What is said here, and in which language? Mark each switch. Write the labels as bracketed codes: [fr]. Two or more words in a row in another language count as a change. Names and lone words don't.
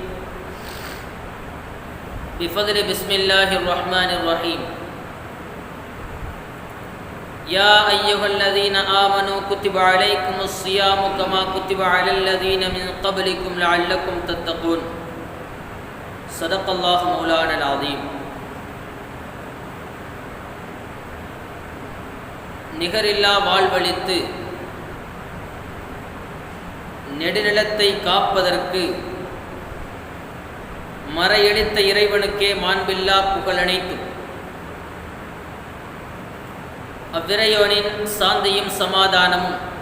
[ar] بفضل بسم الله الرحمن الرحيم يا أيها الذين آمنوا كتب عليكم الصيام كما كتب على الذين من قبلكم لعلكم تتقون. صدق الله مولانا العظيم. [ta] நிகரில்லா வாழ்வளித்து நெடுநிலத்தை காப்பதற்கு மறையளித்த இறைவனுக்கே மாண்பில்லா புகழனைத்தும் அவ்விறையோனின் சாந்தியும் சமாதானமும்